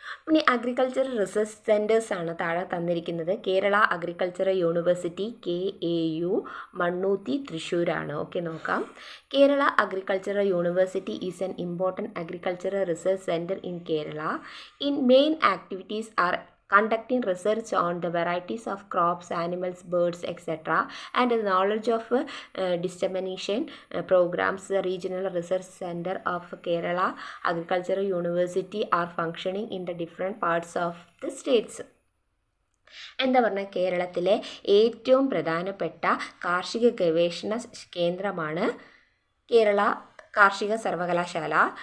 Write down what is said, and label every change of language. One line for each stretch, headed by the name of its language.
Malayalam: ഇനി agriculture research സെൻറ്റേഴ്സാണ് താഴെ തന്നിരിക്കുന്നത്. Kerala agriculture university KAU Mannuthy തൃശ്ശൂരാണ്. ഓക്കെ, നോക്കാം.
English: Kerala agriculture university is an important agriculture research centre in Kerala. In main activities are conducting research on the varieties of crops, animals, birds, etc., and the knowledge of dissemination programs. The Regional Research Center of Kerala Agricultural University are functioning in the different parts of the states.
Malayalam: എന്താ പറഞ്ഞാൽ കേരളത്തിലെ ഏറ്റവും പ്രധാനപ്പെട്ട കാർഷിക ഗവേഷണ കേന്ദ്രമാണ് കേരള കാർഷിക സർവകലാശാല.